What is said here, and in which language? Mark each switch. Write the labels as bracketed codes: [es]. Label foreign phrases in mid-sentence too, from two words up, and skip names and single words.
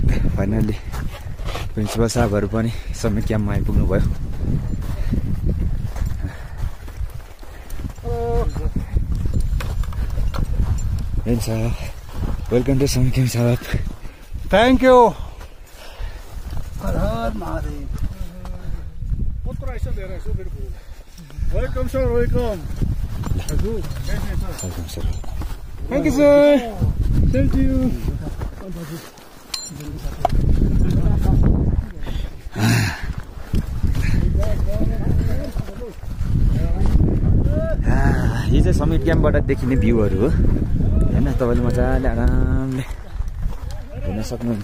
[en] finally principal [ne] साहबहरू पनि समिट क्याम्पमा आइपुग्नु भयो। [en] welcome to Summit Camp साहब। thank you. [hi] हर हर महादेव। [en] welcome sir, welcome. welcome sir. thank you sir. thank you. [ne] यो चाहिँ समिट क्याम्पबाट देखिने भ्यूहरू हो हैन। तपाईले मजाले आरामले हेर्न सक्नुहुन्छ।